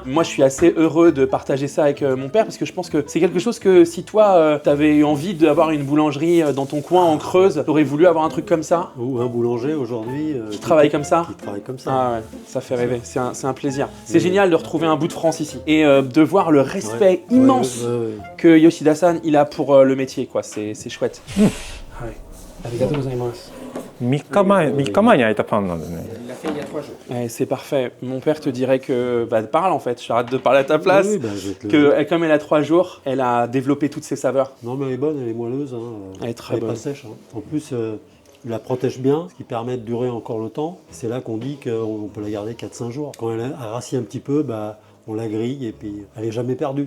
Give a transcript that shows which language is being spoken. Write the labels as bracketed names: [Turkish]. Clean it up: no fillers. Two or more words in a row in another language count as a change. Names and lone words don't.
[French] Moi, je suis assez heureux de partager ça avec mon père parce que je pense que c'est quelque chose que si toi, t'avais eu envie d'avoir une boulangerie dans ton coin en Creuse, t'aurais voulu avoir un truc comme ça? Ou un boulanger aujourd'hui. Qui travaille comme ça? Qui travaille comme ça. Ah ouais, ça fait rêver, c'est un plaisir. C'est génial de retrouver un bout de France ici et de voir le respect immense que Yoshida-san il a pour le métier, quoi. C'est chouette. Ouais. [Japanese] ありがとうございます. 3日前に焼いたパンなんでね。 [French] Il l'a fait il y a 3 jours. Ouais, c'est parfait. Mon père te dirait que... Bah parle en fait, j'arrête de parler à ta place. Oui, bah, je vais te le Que dire. comme elle a 3 jours, elle a développé toutes ses saveurs. Non, mais elle est bonne, elle est moelleuse. Hein. Elle est très Elle est bonne. pas sèche. Hein. En plus, tu la protèges bien, ce qui permet de durer encore le temps. C'est là qu'on dit qu'on peut la garder 4-5 jours. Quand elle a rassis un petit peu, on la grille et puis elle est jamais perdue.